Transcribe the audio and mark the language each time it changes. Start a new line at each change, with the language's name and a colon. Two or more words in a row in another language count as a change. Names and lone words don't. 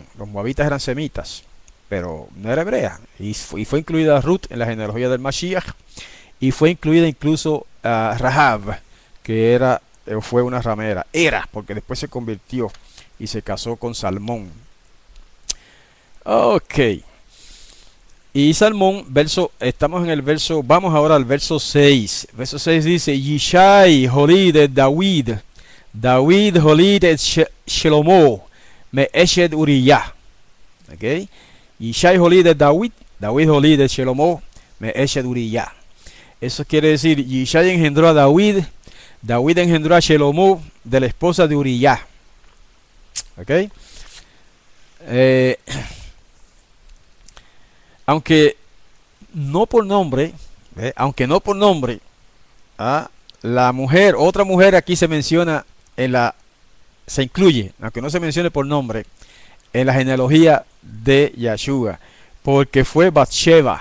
Spanish: Los moabitas eran semitas, pero no era hebrea, y fue incluida Ruth en la genealogía del Mashiach, y fue incluida incluso Rahab, que fue una ramera, porque después se convirtió y se casó con Salmón. Ok, y Salmón, estamos en el verso, vamos ahora al verso 6. Verso 6 dice:
Hebrew: ישי הוליד את דוד, דוד הוליד את שלמה, מ אשת אוריה. Ok, ישי הוליד דה דוד, דוד הוליד דה שלמה, מ אשת אוריה.
Spanish: Eso quiere decir, Yishai engendró a David, David engendró a Shelomo de la esposa de Uriyah. ¿Ok? Aunque no por nombre, la mujer, otra mujer aquí se menciona se incluye, aunque no se mencione por nombre, en la genealogía de Yeshua, porque fue Bathsheba.